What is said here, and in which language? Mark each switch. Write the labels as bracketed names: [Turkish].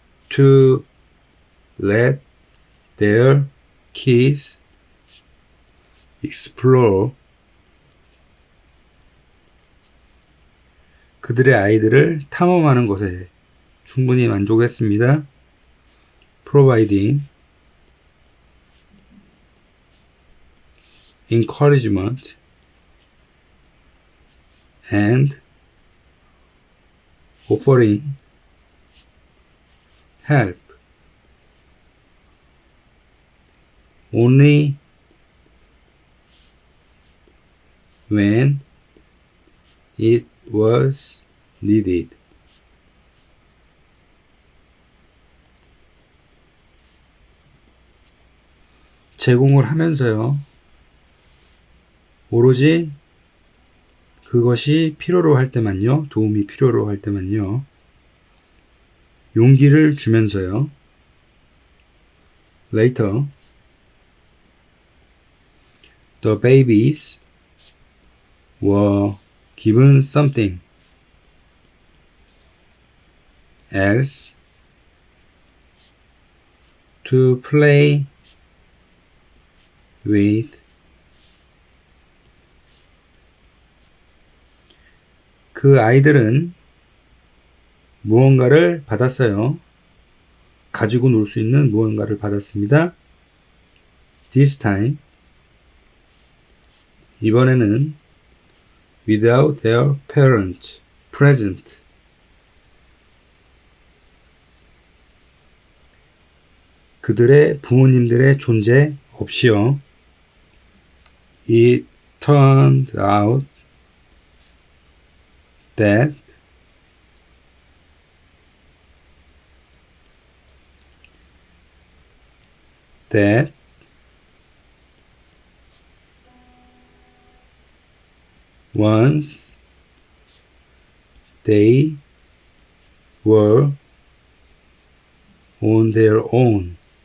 [English] To let their kids explore. [Korean] 그들의 아이들을 탐험하는 것에 충분히 만족했습니다. [English] Providing encouragement and offering help only when it was needed. [Korean] 제공을 하면서요. 오로지 그것이 필요로 할 때만요. 도움이 필요로 할 때만요. 용기를 주면서요. [English] Later, the babies were given something else to play with. [Korean] 그 아이들은 무언가를 받았어요. 가지고 놀 수 있는 무언가를 받았습니다. [English] This time, [Korean] 이번에는 [English] without their parents present. [Korean] 그들의 부모님들의 존재 없이요. [English] It turned out that once they were on their own.